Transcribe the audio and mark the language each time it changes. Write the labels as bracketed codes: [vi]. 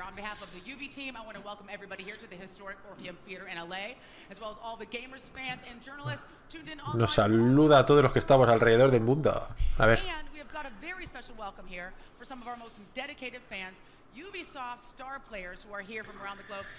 [en] On behalf of the UB team, I want to welcome everybody here to the historic Orpheum Theater in LA, as well as all the gamers, fans, and journalists tuned in online. [es] Nos saluda a todos los que estamos alrededor del mundo. A ver. [en] And we have got a very special welcome here for some of our most dedicated fans, Ubisoft star players who are here from around the globe.